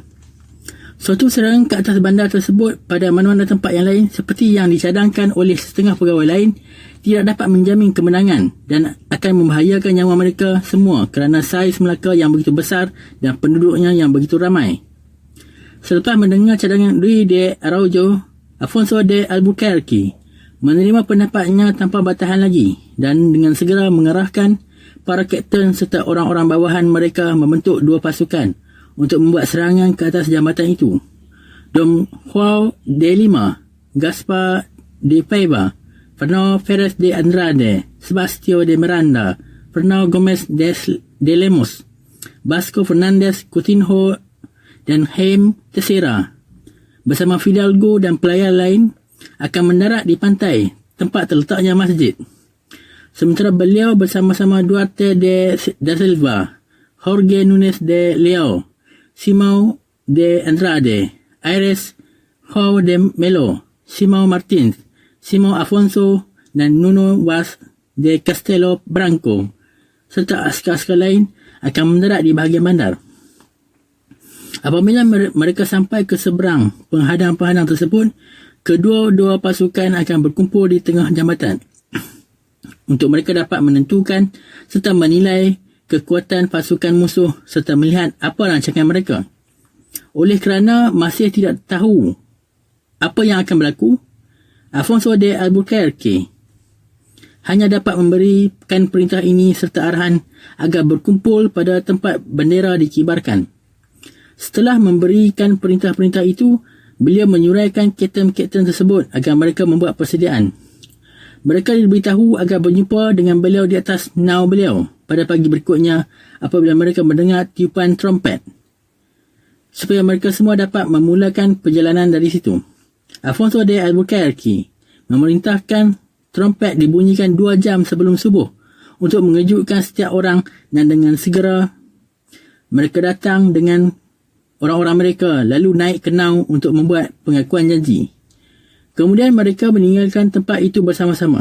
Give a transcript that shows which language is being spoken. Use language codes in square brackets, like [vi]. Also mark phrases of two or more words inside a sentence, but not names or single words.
[ms] Suatu serangan ke atas bandar tersebut pada mana-mana tempat yang lain seperti yang dicadangkan oleh setengah pegawai lain tidak dapat menjamin kemenangan dan akan membahayakan nyawa mereka semua kerana saiz Melaka yang begitu besar dan penduduknya yang begitu ramai. Selepas mendengar cadangan Rey de Araujo, Afonso de Albuquerque menerima pendapatnya tanpa batahan lagi dan dengan segera mengerahkan para kapten serta orang-orang bawahan mereka membentuk dua pasukan untuk membuat serangan ke atas jambatan itu. Dom Juan de Lima, Gaspar de Paiva, Fernando Perez de Andrade, Sebastião de Miranda, Fernando Gómez de Lemos, Vasco Fernandez Coutinho dan Jaime Teixeira bersama Fidalgo dan pelayan lain akan mendarat di pantai tempat terletaknya masjid. Sementara beliau bersama-sama Duarte de da Silva, Jorge Nunes de Leão, Simão de Andrade, Aires João de Melo, Simão Martins, Simão Afonso dan Nuno Vaz de Castelo Branco serta askar-askar lain akan mendarat di bahagian bandar. Apabila mereka sampai ke seberang penghadang-penghadang tersebut, kedua-dua pasukan akan berkumpul di tengah jambatan untuk mereka dapat menentukan serta menilai kekuatan pasukan musuh serta melihat apa rancangan mereka. Oleh kerana masih tidak tahu apa yang akan berlaku, Afonso de Albuquerque hanya dapat memberikan perintah ini serta arahan agar berkumpul pada tempat bendera dikibarkan. Setelah memberikan perintah-perintah itu, beliau menyuraikan kapten-kapten tersebut agar mereka membuat persediaan. Mereka diberitahu agar berjumpa dengan beliau di atas nau beliau pada pagi berikutnya apabila mereka mendengar tiupan trompet, supaya mereka semua dapat memulakan perjalanan dari situ. Afonso de Albuquerque memerintahkan trompet dibunyikan 2 jam sebelum subuh untuk mengejutkan setiap orang dan dengan segera mereka datang dengan orang-orang mereka lalu naik ke nau untuk membuat pengakuan janji. Kemudian mereka meninggalkan tempat itu bersama-sama.